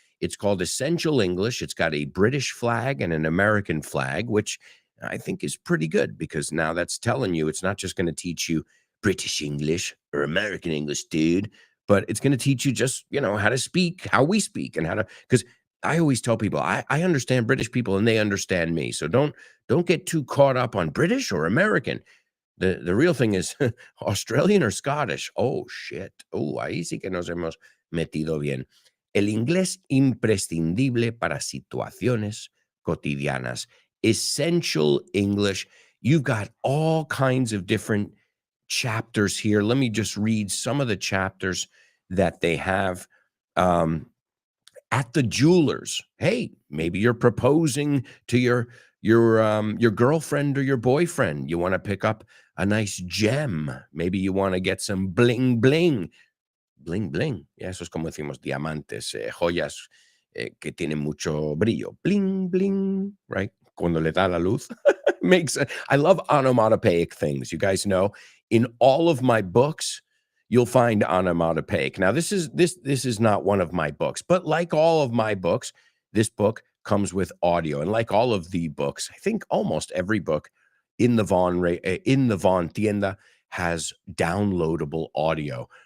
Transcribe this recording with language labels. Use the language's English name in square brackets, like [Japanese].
[English] It's called Essential English. It's got a British flag and an American flag, which I think is pretty good because now that's telling you it's not just going to teach you British English or American English, dude, but it's going to teach you just, how to speak, how we speak and how to, because I always tell people I understand British people and they understand me. So don't get too caught up on British or American. The real thing is Australian or Scottish. Oh, shit. [Spanish] Oh, ahí sí que nos hemos metido bien. El inglés imprescindible para situaciones cotidianas. [English] Essential English. You've got all kinds of different chapters here. Let me just read some of the chapters that they have. At the jeweler's. Hey, maybe you're proposing to your girlfriend or your boyfriend. You want to pick up a nice gem. Maybe you want to get some bling bling. Bling bling. [Spanish] Yeah, eso es como decimos diamantes, joyas que tienen mucho brillo. [English] Bling bling, right? [Spanish] Cuando le da la luz. [English] I love onomatopoeic things. You guys know, in all of my books, you'll find onomatopoeic. Now, this is not one of my books, but like all of my books, this book comes with audio. And like all of the books, I think almost every book in the Von Tienda has downloadable audio.